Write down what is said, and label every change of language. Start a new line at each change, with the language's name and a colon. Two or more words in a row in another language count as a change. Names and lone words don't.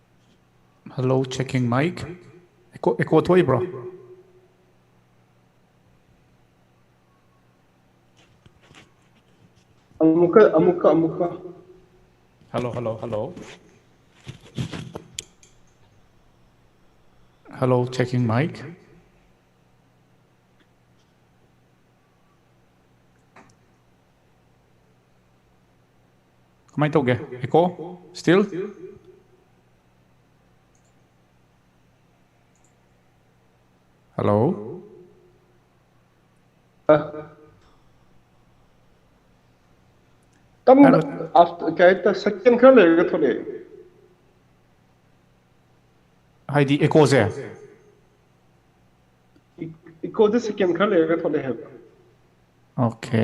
English: Hello, checking mic. Eko to bro.
Manipuri: ꯑꯃꯨꯛꯀ
English: Hello, checking mic.
Manipuri: Kamain tawge?
English: Echo? Still? Hello? after second
Manipuri: khar lega thole Haidi echo se?
English: echo the second
Manipuri: khar lega thole hai
English: Okay.